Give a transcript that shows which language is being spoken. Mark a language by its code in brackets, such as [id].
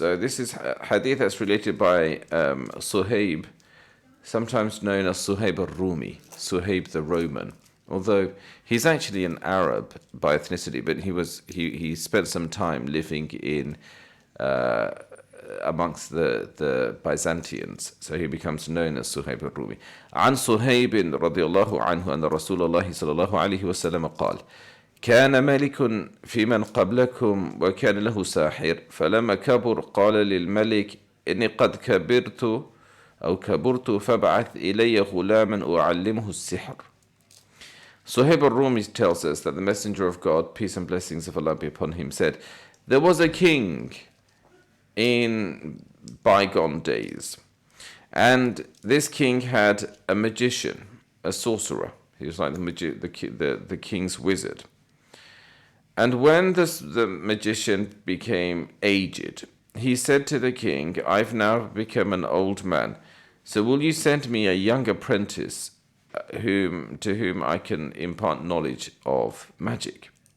[en] So this is a hadith that's related by Suhaib, sometimes known as Suhaib al-Rumi, Suhaib the Roman, although he's actually an Arab by ethnicity, but he spent some time living in amongst the Byzantians, so he becomes known as Suhaib al-Rumi. [ar] عن صهيب رضي الله عنه أن رسول الله صلى الله عليه وسلم قال: كان ملك في من قبلكم وكان له ساحر فلما كبر قال للملك إني قد كبرت فابعث إلي غلاما أعلمه السحر. [en] Suhaib al-Rumi tells us that the Messenger of God, peace and blessings of Allah be upon him, said, there was a king in bygone days, and this king had a magician, a sorcerer. He was like the king's wizard. And when the magician became aged, he said to the king, I've now become an old man, so will you send me a young apprentice to whom I can impart knowledge of magic?